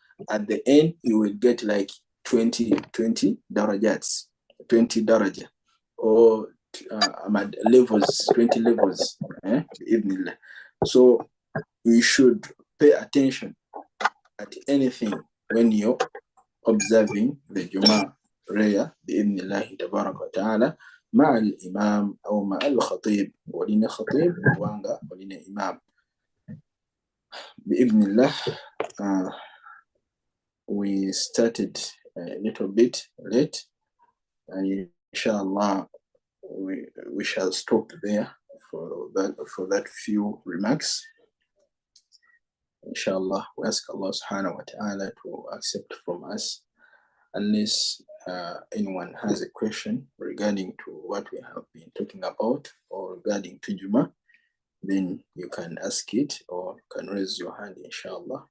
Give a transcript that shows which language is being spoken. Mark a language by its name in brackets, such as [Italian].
[English] At the end you will get like 20 darajats, 20 daraja, or levels, 20 levels. So you should pay attention at anything when you're observing the Juma prayer [Arabic] بإذن الله تبارك وتعالى مع الإمام أو مع الخطيب. ولنا خطيب ولنا إمام بإذن الله. [English] We started a little bit late, and inshallah we shall stop there for that few remarks. Inshallah, we ask Allah subhanahu wa ta'ala to accept from us, unless anyone has a question regarding to what we have been talking about or regarding to Juma, then you can ask it or you can raise your hand, inshallah.